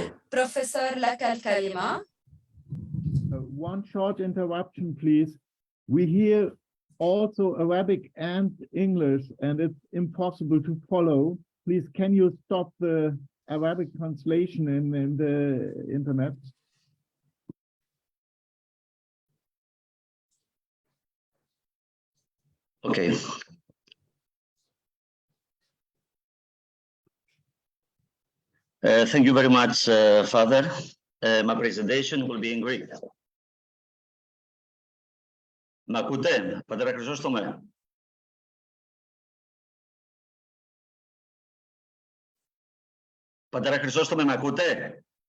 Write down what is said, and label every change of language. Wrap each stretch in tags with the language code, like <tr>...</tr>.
<ar>Professor, لك الكلمة.</ar> <en>One short interruption, please. We hear also Arabic and English, and it's impossible to follow. Please, can you stop the Arabic translation in the internet? Okay. Thank you very much, Father. My presentation will be in Greek.</en> <el>Μ' ακούτε, Πατέρα Χρυσόστομε? Πατέρα Χρυσόστομε, μ' ακούτε?</el>